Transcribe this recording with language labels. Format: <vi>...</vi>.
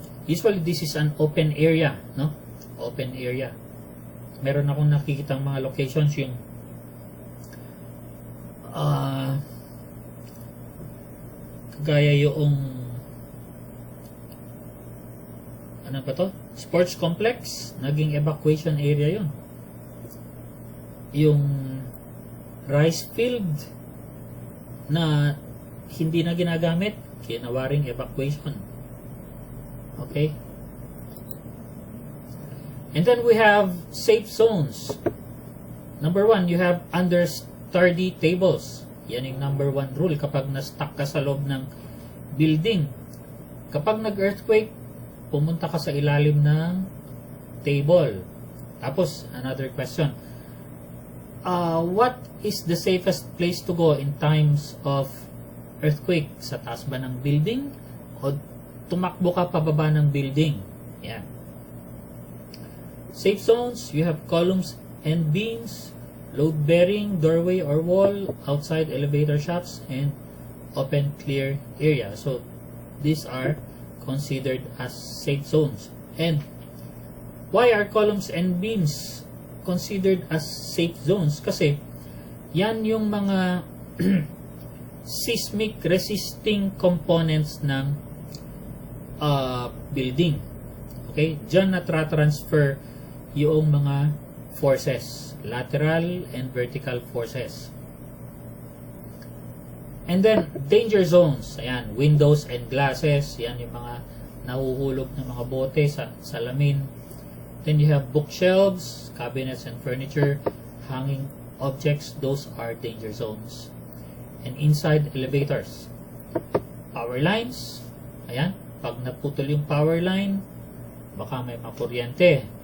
<en>Usually, this is an open area. No? Open area.</en> <tl>Meron akong nakikitang mga locations yung gaya yung ano ba to? Sports complex, naging evacuation area yun. Yung rice field na hindi na ginagamit, kinawaring evacuation. Okay?</tl> <en>And then we have safe zones. Number 1, you have understudy tables.</en> <tl>Yan yung number 1 rule kapag na-stuck ka sa loob ng building. Kapag nag-earthquake, pumunta ka sa ilalim ng table. Tapos,</tl> <en>another question. What is the safest place to go in times of earthquake?</en> <tl>Sa taas ba ng building? O tumakbo ka pababa ng building? Yan.</tl> <en>Safe zones, you have columns and beams, load-bearing doorway or wall, outside elevator shafts, and open clear area. So, these are considered as safe zones. And why are columns and beams considered as safe zones?</en> <tl>Kasi yan yung mga seismic resisting components ng building. Okay? Diyan na-transfer yung mga forces,</tl> <en>lateral and vertical forces. And then, danger zones.</en> <tl>Ayan,</tl> <en>windows and glasses.</en> <tl>Yan yung mga nahuhulog ng mga bote sa salamin.</tl> <en>Then you have bookshelves, cabinets and furniture, hanging objects. Those are danger zones. And inside elevators. Power lines.</en> <tl>Ayan, pag naputol yung power line, baka may makuryente.</tl>